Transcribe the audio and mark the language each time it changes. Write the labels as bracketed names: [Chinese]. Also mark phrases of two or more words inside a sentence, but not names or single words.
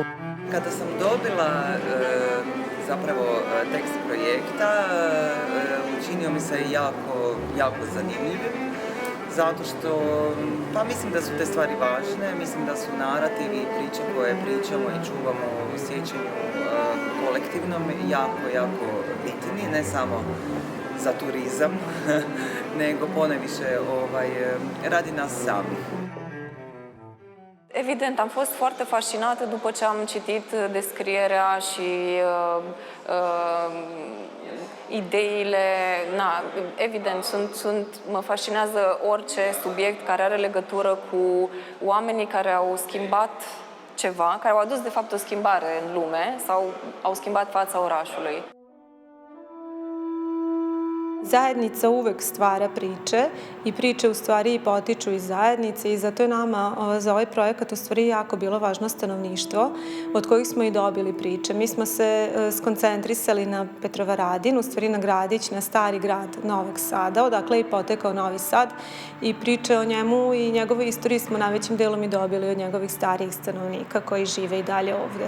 [Croatian] Kada sam dobila zapravo tekst projekta, učinio mi se jako zanimljivim, zato što pa mislim da su te stvari važne, mislim da su narativi i priče koje pričamo i čuvamo u sjećanju kolektivnom jako bitni, ne samo za turizam, nego poneviše radi nas samih. [Romanian] Evident, am fost foarte fascinată după ce am citit descrierea și ideile. Evident, mă fascinează orice subiect care are legătură cu oamenii care au schimbat ceva, care au adus de fapt o schimbare în lume sau au schimbat fața orașului. [Serbian] Zajednica uvek stvara priče i priče u stvari i potiču iz zajednice i zato je nama za ovaj projekat u stvari jako bilo važno stanovništvo od kojih smo i dobili priče. Mi smo se skoncentrisali na Petrovaradin, u stvari na gradić, na stari grad Novog Sada, odakle je i potekao Novi Sad i priče o njemu i njegovoj istoriji smo najvećim delom i dobili od njegovih starijih stanovnika koji žive i dalje ovde.